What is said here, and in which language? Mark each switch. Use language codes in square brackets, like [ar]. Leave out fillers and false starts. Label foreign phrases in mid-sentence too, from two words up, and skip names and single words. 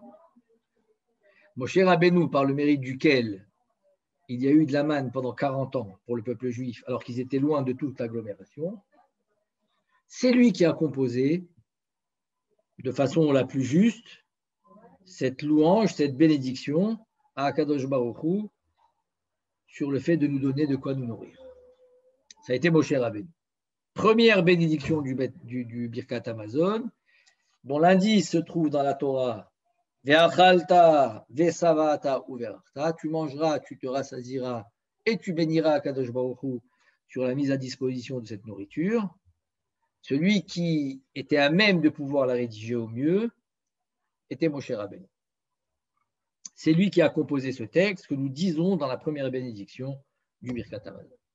[fr] Moshe Rabbeinu, par le mérite duquel il y a eu de la manne pendant 40 ans pour le peuple juif, alors qu'ils étaient loin de toute l'agglomération, c'est lui qui a composé de façon la plus juste cette louange, cette bénédiction à [he] הקדוש ברוך הוא [fr] sur le fait de nous donner de quoi nous nourrir. Ça a été Moshe Rabbeinu. Première bénédiction du Birkat Hamazon, dont l'indice se trouve dans la Torah. [he] ואכלת, ושבעת ou ve'arta. [fr] Tu mangeras, tu te rassasiras et tu béniras [he] הקדוש ברוך הוא [fr] sur la mise à disposition de cette nourriture. Celui qui était à même de pouvoir la rédiger au mieux était Moshe Rabbeinu. C'est lui qui a composé ce texte que nous disons dans la première bénédiction du Birkat Hamazon.